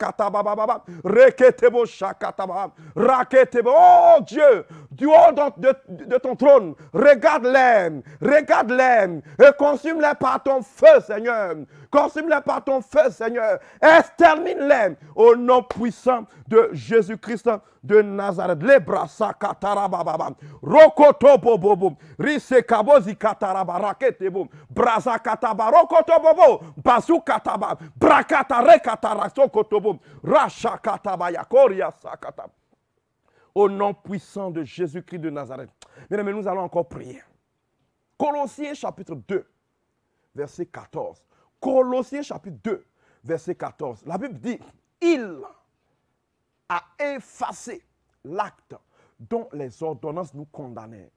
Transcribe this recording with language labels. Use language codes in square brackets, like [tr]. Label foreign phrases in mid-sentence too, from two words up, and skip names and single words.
[fr] Oh Dieu, du haut de ton trône, regarde-les et consume-les par ton feu, Seigneur. Consume-les par ton feu, Seigneur. Extermine-les au nom puissant de Jésus-Christ de Nazareth. Les bras sakatarababa. Rokoto bobo. Risekabozi kataraba raketebo. Braza kataba rokoto bobo. Basu kataba. Brakata rekatara sokotobo. Racha kataba yakoria sakata. Au nom puissant de Jésus-Christ de Nazareth. Mesdames, nous allons encore prier. Colossiens chapitre 2, verset 14. Colossiens chapitre 2, verset 14. La Bible dit, il a effacé l'acte dont les ordonnances nous condamnaient.